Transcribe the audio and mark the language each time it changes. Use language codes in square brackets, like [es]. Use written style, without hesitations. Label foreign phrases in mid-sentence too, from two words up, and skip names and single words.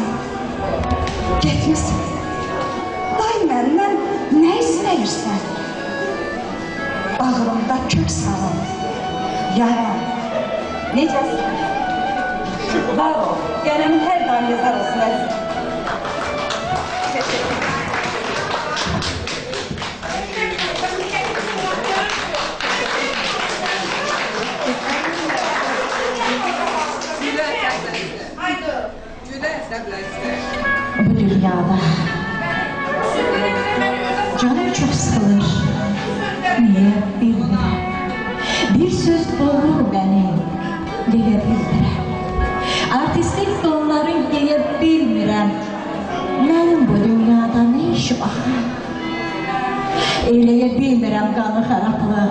[az] Getmisən, day məndən nə istəyirsən? Bağrımda kök salın, yaran, necəsən? Var ol, qələmin hər daim yazar olsun əzizim. [tr] Teşekkür ederim. Bu dünyada canım çok sıkılır. [az] Niye bilmirəm. Bir söz boğur beni, deyə bilmirəm. Artistlik donları geyə bilmirəm. Mənim bu dünyada ne işi baxır? Eləyə bilmirəm qanı xarablı.